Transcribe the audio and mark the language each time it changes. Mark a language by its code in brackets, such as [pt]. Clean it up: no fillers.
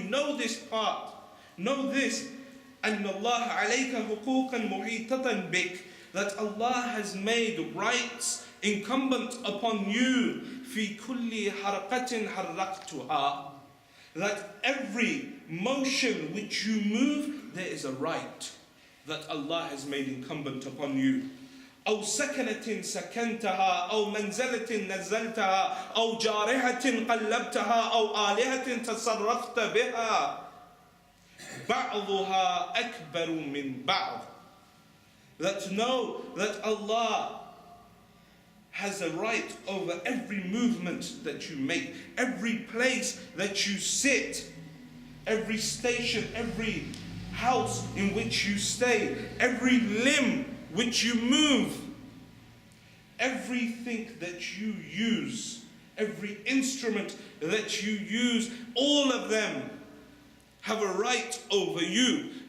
[en] Know this part. Know this. [ar] أن الله عليك حقوقا محيطة بك, [en] that Allah has made rights incumbent upon you. [ar] في كل حركة حركتها, [en] that every motion which you move, there is a right that Allah has made incumbent upon you. [ar] أو سكنة سكنتها أو منزلة نزلتها أو جارحة قلبتها أو آلهة تصرفت بها بعضها أكبر من بعض. [en] That know that Allah has a right over every movement that you make, every place that you sit, every station, every house in which you stay, every limb which you move, everything that you use, every instrument that you use, all of them have a right over you.